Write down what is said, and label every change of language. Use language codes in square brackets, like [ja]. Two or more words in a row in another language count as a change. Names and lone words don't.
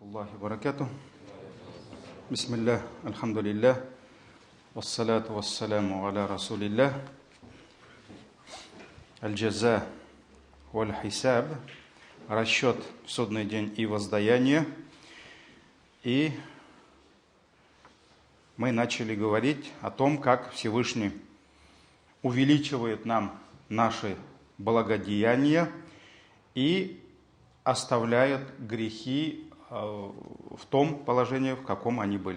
[ar] الله وبركاته. بسم الله الحمد لله والصلاة والسلام على رسول الله. الجزاء والحساب, [ru] расчет в судный день и воздаяние. И мы начали говорить о том, как Всевышний увеличивает нам наши благодеяния и оставляет грехи в том положении, в каком они были.